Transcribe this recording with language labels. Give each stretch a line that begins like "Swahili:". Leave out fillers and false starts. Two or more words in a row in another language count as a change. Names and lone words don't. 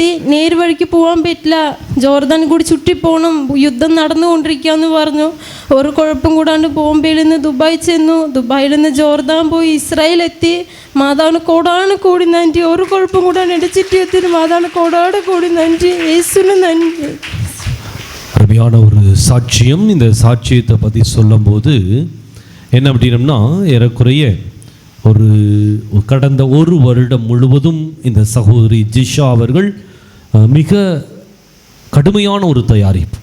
Malayalam: നേര് വഴിക്ക് പോകാൻ പറ്റില്ല, ജോർദാൻ കൂടി ചുറ്റിപ്പോകണം, യുദ്ധം നടന്നുകൊണ്ടിരിക്കുകയെന്ന് പറഞ്ഞു. ഒരു കുഴപ്പം കൂടാണ്ട് ബോംബെയിൽ നിന്ന് ദുബായ് ചെന്നു. ദുബായിൽ നിന്ന് ജോർദാൻ പോയി ഇസ്രായേലെത്തി. മാതാവിന് കോടി നன்றി. ഒരു കുഴപ്പം കൂടാണ്ട് എൻ്റെ ചുറ്റിയെത്തി. മാതാവിന് കോടി നன்றി. യേശുവിന് നன்றി.
Tamil: அருமையான ஒரு சாட்சியம். இந்த சாட்சியத்தை பற்றி சொல்லும்போது என்ன அப்படின்னம்னா, ஏறக்குறைய கடந்த 1 வருடம் முழுவதும் இந்த சகோதரி ஜிஷா அவர்கள் மிக கடுமையான ஒரு தயாரிப்பு.